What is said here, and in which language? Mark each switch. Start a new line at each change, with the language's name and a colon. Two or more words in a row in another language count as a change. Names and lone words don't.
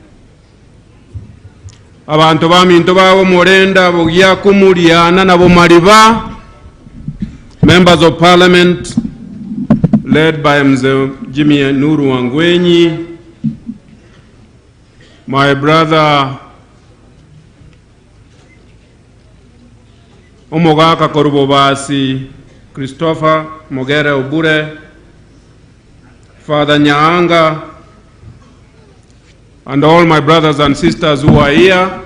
Gusii: abantu baminto bawo morenda bogya kumuliana na bomaliba,
English: members of parliament led by Mzee Jimmy Nuru Wangwenyi, my brother Omogaka Korubobasi, Christopher Mogere Obure, Father Nyaanga, and all my brothers and sisters who are here.